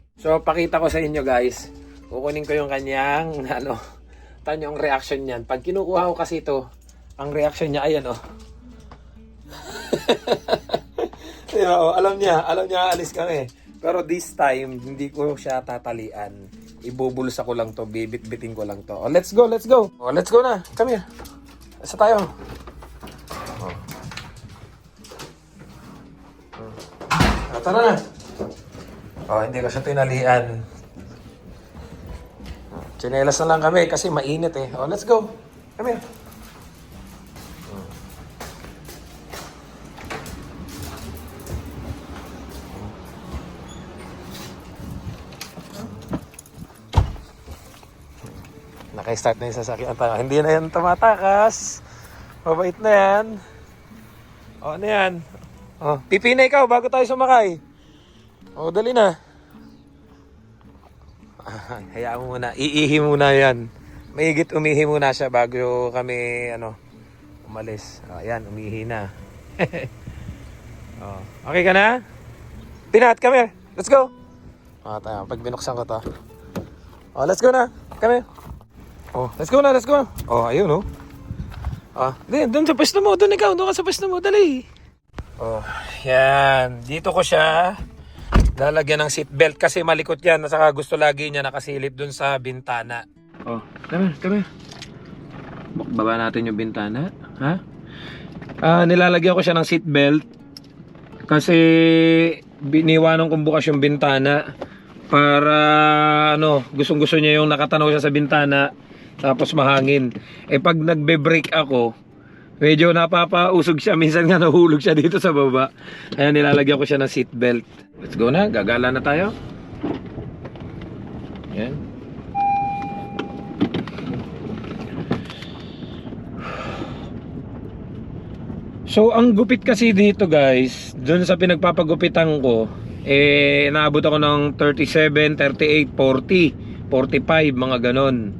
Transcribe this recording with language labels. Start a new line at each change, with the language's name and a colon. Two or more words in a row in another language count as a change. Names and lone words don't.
Filipino: So pakita ko sa inyo guys, kukunin ko yung kanyang tanyong reaction niyan. Pag kinukuha ko kasi ito, ang reaction niya ay alam niya alis kami. Pero
English: this time,
Filipino: hindi ko siya tatalian. Ibubulsa ko lang to, bibit-biting ko lang to.
English: Oh, let's go. Oh, let's go na. Come here.
Filipino: Isa tayo. Oh. Tara na. Oh, hindi ko siya tinalian. Tsinelas na lang kami kasi mainit eh.
English: Oh, let's go. Come here.
Filipino: Naka-start na yung sasakyan. Hindi na yan tumatakas. Mabait na yan. O, ano yan? O, pipina ikaw bago tayo sumakay. O, dali na. Hayaan mo muna. Iihi muna yan. Mahigit umihi muna siya bago kami, umalis. O, yan, umihi na. O, okay ka na? Pinat,
English: come here. Let's go. O,
Filipino: tayo. Pag binuksan ko to.
English: O, let's go na. Come here. Oh, let's go na.
Filipino: Oh, ayun oh. Doon sa pwesto mo, doon ka sa pwesto mo, dali. Oh, yan. Dito ko siya lalagyan ng seatbelt kasi malikot yan. Saka gusto lagi niya nakasilip doon sa bintana.
English: Oh, come here.
Filipino: Baba natin yung bintana, ha? Nilalagyan ko siya ng seatbelt kasi biniwanan kong bukas yung bintana para gustong-gusto niya yung nakatanaw siya sa bintana. Tapos mahangin. Pag nagbe-brake ako, medyo napapausog siya. Minsan nga nahulog siya dito sa baba. Kaya nilalagyan ko siya ng seatbelt.
English: Let's go
Filipino: na. Gagala na tayo. Yan. So, ang gupit kasi dito guys, dun sa pinagpapagupitan ko, naabot ako ng 37, 38, 40, 45, mga ganon.